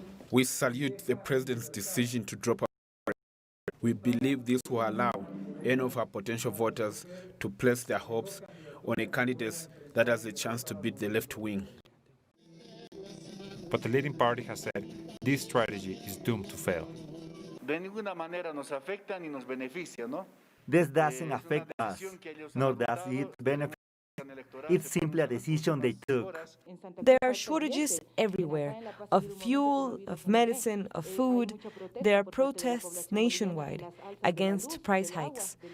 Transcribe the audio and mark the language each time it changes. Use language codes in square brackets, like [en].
[en] We salute the president's decision to drop out. We believe this will allow any of our potential voters to place their hopes on a candidate that has a chance to beat the left wing. But the leading party has said this strategy is doomed to fail. [es] De ninguna manera nos afecta ni nos beneficia, ¿no? [en] This doesn't affect us, nor does it benefit. It's simply a decision they took. There are shortages everywhere, of fuel, of medicine, of food. There are protests nationwide against price hikes.